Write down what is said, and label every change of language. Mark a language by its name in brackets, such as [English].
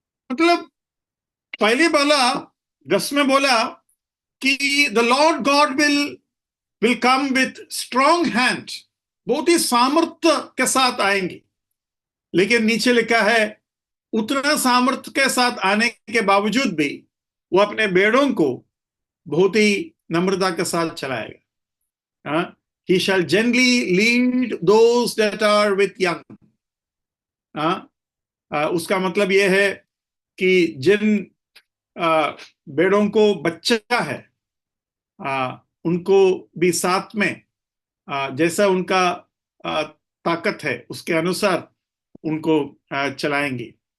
[Hindi] मतलब पहले बोला, 10 में बोला कि [English] the lord god will come with strong hand, [Hindi] बहुत ही सामर्थ्य के साथ आएंगे। लेकिन नीचे लिखा है उतना सामर्थ्य के साथ आने के बावजूद भी वो अपने भेड़ों को बहुत ही नम्रता के साथ चलाएगा। [English] He shall gently lead those that are with young. [Hindi] उसका मतलब यह है कि जिन भेड़ों को बच्चा है उनको भी साथ में जैसा उनका ताकत है उसके अनुसार उनको चलाएंगे।